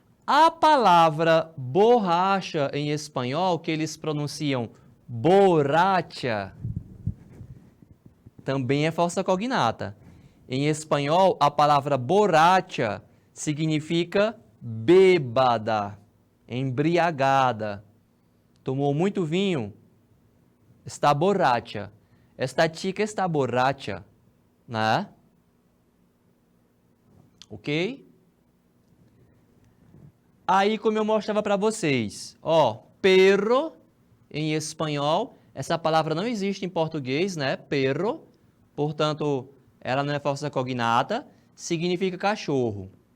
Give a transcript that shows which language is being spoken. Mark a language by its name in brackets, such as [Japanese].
[Portuguese] A palavra borracha em espanhol, que eles pronunciam borracha, também é falsa cognata. Em espanhol, a palavra borracha significa bêbada, embriagada. Tomou muito vinho, está borracha. [Spanish] Esta chica está borracha, né? [Portuguese] Ok? Aí, como eu mostrava para vocês, ó, perro, em espanhol, essa palavra não existe em português, né? Perro, portanto, ela não é falsa cognata, significa cachorro.